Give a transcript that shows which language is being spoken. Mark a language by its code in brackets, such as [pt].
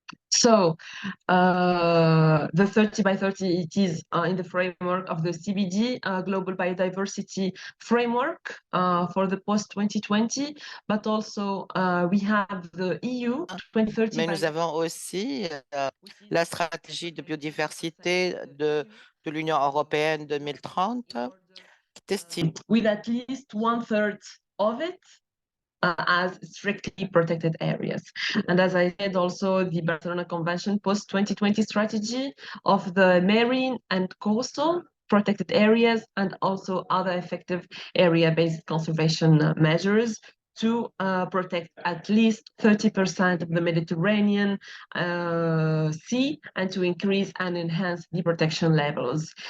[en] So the 30 by 30, it is in the framework of the CBD, Global Biodiversity Framework for the post-2020, but also we have the EU 2030. [fr] Mais nous avons aussi la stratégie de biodiversité de l'Union européenne 2030 qui estime [en] with at least 1/3 of it as strictly protected areas. And as I said, also the Barcelona Convention post-2020 strategy of the marine and coastal protected areas, and also other effective area-based conservation measures to protect at least 30% of the Mediterranean Sea, and to increase and enhance the protection levels.